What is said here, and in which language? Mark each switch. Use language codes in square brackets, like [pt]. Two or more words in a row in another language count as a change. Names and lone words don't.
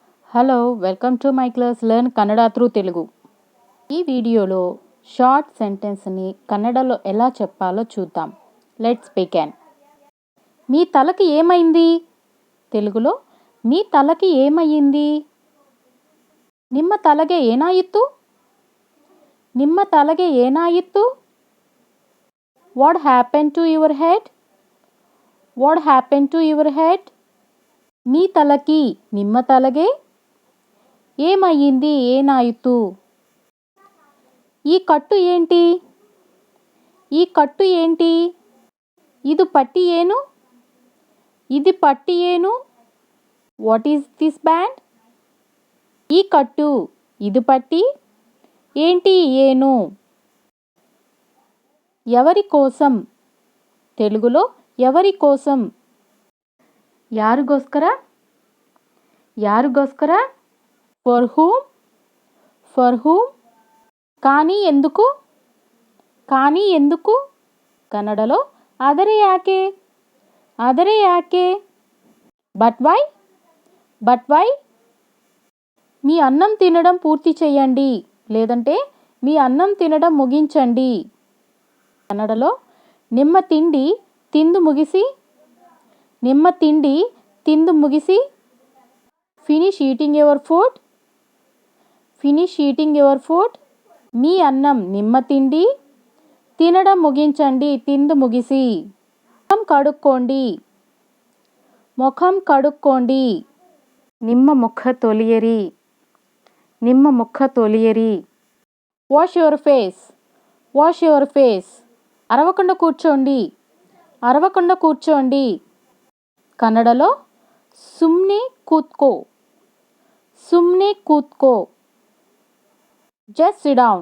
[en] Hello welcome to my class learn Kannada through Telugu. [te] ఈ వీడియోలో [en] short sentence [te] కన్నడలో ఎలా చెప్పాలో చూద్దాం. [en] Let's begin. [te] మీ తలకి ఏమైంది? తెలుగులో మీ తలకి ఏమయ్యింది? [kn] ನಿಮ್ಮ ತಲೆಗೆ ಏನಾಯಿತು? ನಿಮ್ಮ ತಲೆಗೆ ಏನಾಯಿತು? [en] What happened to your head? What happened to your head? [te] మీ తలకి [kn] ನಿಮ್ಮ ತಲೆಗೆ [te] ఏమయ్యింది? ఏనాయితు? ఈ కట్టు ఏంటి? ఈ కట్టు ఏంటి? [kn] ಇದು ಪಟ್ಟಿ ಏನು? ಇದು ಪಟ್ಟಿ ಏನು? [en] What is this band? [te] ఈ కట్టు, [kn] ಇದು ಪಟ್ಟಿ, [en] ఏంటి ఏను? [te] ఎవరి కోసం? తెలుగులో ఎవరి కోసం? [kn] ಯಾರಿಗೋಸ್ಕರ? ಯಾರಿಗೋಸ್ಕರ? [en] For whom? For whom? [te] కానీ ఎందుకు? కానీ ఎందుకు? [kn] కన్నడలో ಆದರೆ ಯಾಕೆ? ಆದರೆ ಯಾಕೆ? [en] But why? But why? [te] మీ అన్నం తినడం పూర్తి చేయండి, లేదంటే మీ అన్నం తినడం ముగించండి. [kn] కన్నడలో ನಿಮ್ಮ ತಿಂಡಿ ತಿಂದು ಮುಗಿಸಿ, ನಿಮ್ಮ ತಿಂಡಿ ತಿಂದು ಮುಗಿಸಿ. [en] Finish eating your food. Finish eating your food. ఫినిష్ ఈటింగ్ యువర్ ఫుడ్. [te] మీ అన్నం ನಿಮ್ಮ తిండి తినడం ముగించండి, [kn] ತಿಂದು ಮುಗಿಸಿ. [te] ముఖం కడుక్కోండి. ముఖం కడుక్కోండి. [kn] ನಿಮ್ಮ ಮುಖ ತೊಳೆಯಿರಿ. ನಿಮ್ಮ ಮುಖ ತೊಳೆಯಿರಿ. [en] Wash your face. Wash your face. [te] అరవకుండా కూర్చోండి. అరవకుండా కూర్చోండి. [kn] కన్నడలో ಸುಮ್ನೆ ಕೂತ್ಕೊ. ಸುಮ್ನೆ ಕೂತ್ಕೊ. [en] Just sit down.